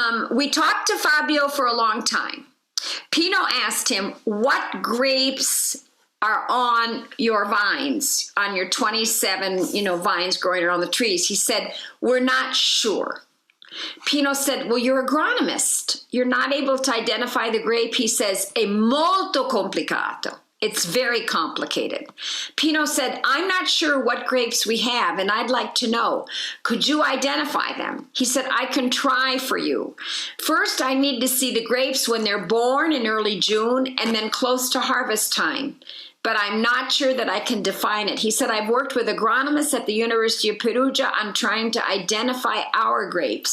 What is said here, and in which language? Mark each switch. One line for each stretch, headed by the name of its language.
English: We talked to Fabio for a long time. Pino asked him, what grapes are on your vines, on your 27, vines growing around the trees? He said, we're not sure. Pino said, well, you're agronomist. You're not able to identify the grape. He says,
Italian: è molto complicato.
English: It's very complicated. Pino said, I'm not sure what grapes we have, and I'd like to know. Could you identify them? He said, I can try for you. First, I need to see the grapes when they're born in early June and then close to harvest time. but I'm not sure that I can define it. He said, I've worked with agronomists at the University of Perugia on trying to identify our grapes.